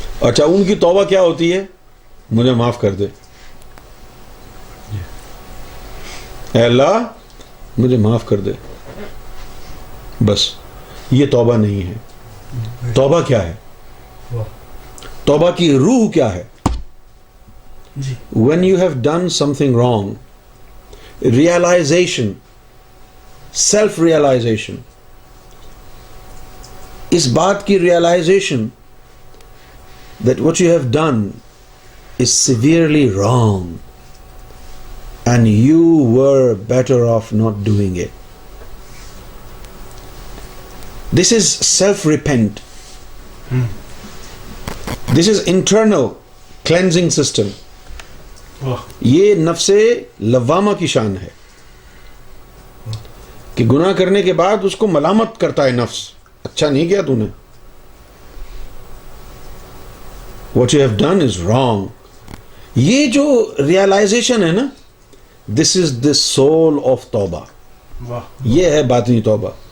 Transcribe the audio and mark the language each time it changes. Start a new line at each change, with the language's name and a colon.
Urdu: اچھا, ان کی توبہ کیا ہوتی ہے؟ مجھے معاف کر دے, اے اللہ مجھے معاف کر دے, بس. یہ توبہ نہیں ہے. توبہ کیا ہے؟ توبہ کی روح کیا ہے؟ جی.
English: When you have done something wrong, realization, self-realization,
Urdu: اس بات کی
English: realization that what you have done is severely wrong and you were better off not doing it. This is self-repent. This is internal cleansing system.
Urdu: یہ نفس لوامہ کی شان ہے کہ گناہ کرنے کے بعد اس کو ملامت کرتا ہے نفس, اچھا نہیں کیا تو نے,
English: what you have done is wrong.
Urdu: یہ جو ریئلائزیشن ہے نا,
English: this is the soul of
Urdu: توبہ. یہ ہے باطنی توبہ.